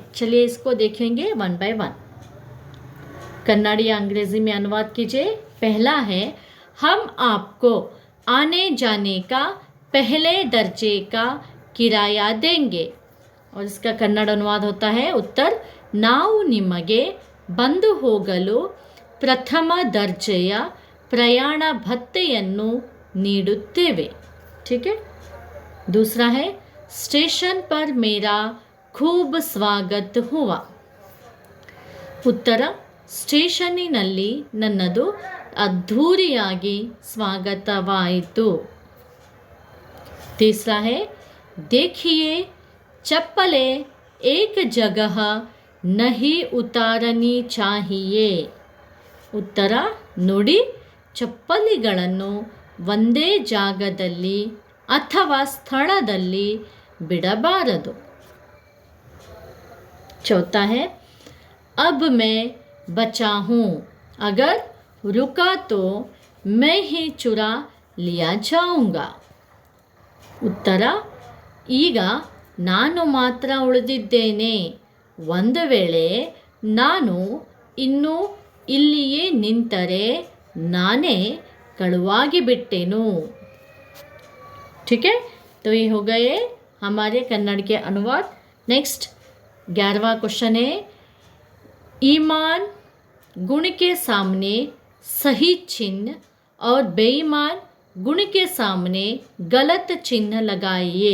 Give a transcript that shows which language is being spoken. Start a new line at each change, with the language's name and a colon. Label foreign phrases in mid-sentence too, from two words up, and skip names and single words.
Hindi: चलिए इसको देखेंगे 1 बाय 1। कन्नड़ या अंग्रेज़ी में अनुवाद कीजिए। पहला है हम आपको आने जाने का पहले दर्जे का किराया देंगे और इसका कन्नड़ अनुवाद होता है उत्तर
Kannada: ನಾವು ನಿಮಗೆ ಬಂದು ಹೋಗಲು ಪ್ರಥಮ ದರ್ಜೆಯ ಪ್ರಯಾಣ ಭತ್ಯೆಯನ್ನು ನೀಡುತ್ತೇವೆ,
Hindi: ठीक है। दूसरा है स्टेशन पर मेरा खूब स्वागत हुआ, उत्तर
Kannada: ಸ್ಟೇಷನ್ನಿನಲ್ಲಿ ನನ್ನದು ಅದ್ಧೂರಿಯಾಗಿ ಸ್ವಾಗತವಾಯಿತು।
Hindi: तीसरा है देखिए चप्पलें एक जगह नहीं उतारनी चाहिए, उत्तर
Kannada: ನೋಡಿ ಚಪ್ಪಲಿಗಳನ್ನು ಒಂದೇ ಜಾಗದಲ್ಲಿ ಅಥವಾ ಸ್ಥಳದಲ್ಲಿ ಬಿಡಬಾರದು।
Hindi: चौथा है अब मैं बचा हूँ, अगर रुका तो मैं ही चुरा लिया जाऊंगा.
Kannada: ಉತ್ತರ, ಈಗ ನಾನು ಮಾತ್ರ ಉಳಿದಿದ್ದೇನೆ, ಒಂದು ವೇಳೆ ನಾನು ಇನ್ನೂ ಇಲ್ಲಿಯೇ ನಿಂತರೆ ನಾನೇ ಕಳುವಾಗಿ ಬಿಟ್ಟೆನು.
Hindi: ठीक है, तो ये हो गए हमारे कन्नड़ के अनुवाद. नेक्स्ट 11वां क्वेश्चन है, ईमान गुण के सामने सही चिन्ह और बेईमान गुण के सामने गलत चिन्ह लगाइए.